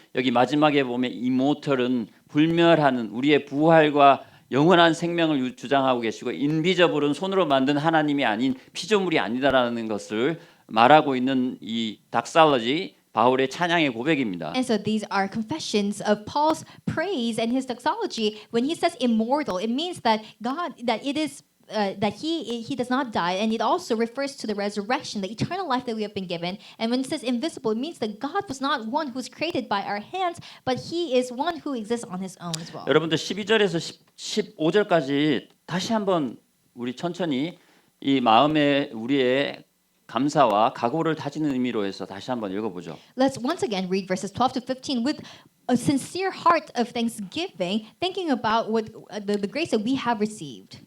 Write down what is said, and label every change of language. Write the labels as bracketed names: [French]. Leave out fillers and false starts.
[Korean] 여기 마지막에 보면 immortal은 불멸하는 우리의 부활과 영원한 생명을 주장하고 계시고 인비저블은 손으로 만든 하나님이 아닌 피조물이 아니다라는 것을 말하고 있는 이 닥살러지 바울의 찬양의 고백입니다. [English] And so these are confessions of Paul's praise and his doxology. When he says immortal, it means that it is that he does not die, and it also refers to the resurrection, the eternal life that we have been given. And when it says invisible, it means that God was not one who was created by our hands, but he is one who exists on his own as well. [Korean] 여러분들 12절에서 15절까지 다시 한번 우리 천천히 이 마음에 우리의 감사와 각오를 다지는 의미로 해서 다시 한번 읽어보죠. [English] Let's once again read verses 12 to 15 with a sincere heart of thanksgiving, thinking about what the grace that we have received.